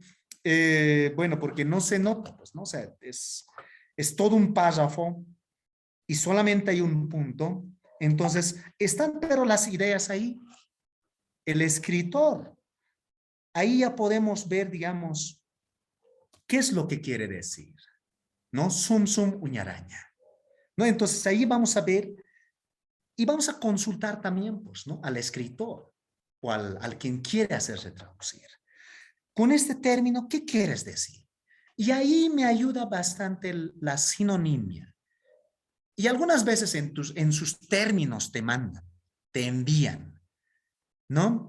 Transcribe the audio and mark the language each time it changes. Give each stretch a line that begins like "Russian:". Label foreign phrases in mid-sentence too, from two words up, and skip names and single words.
Spanish: Bueno, porque no se nota, pues, ¿no? O sea, es todo un párrafo y solamente hay un punto. Entonces, están pero las ideas ahí. El escritor, ahí ya podemos ver, digamos, qué es lo que quiere decir, ¿no?
Aymara: Sum, sum, uñaraña,
Spanish: ¿no? Entonces, ahí vamos a ver y vamos a consultar también, pues, ¿no? Al escritor o al quien quiere hacerse traducir. Con este término, ¿qué quieres decir? Y ahí me ayuda bastante la sinonimia. Y algunas veces en sus términos te mandan, te envían, ¿no?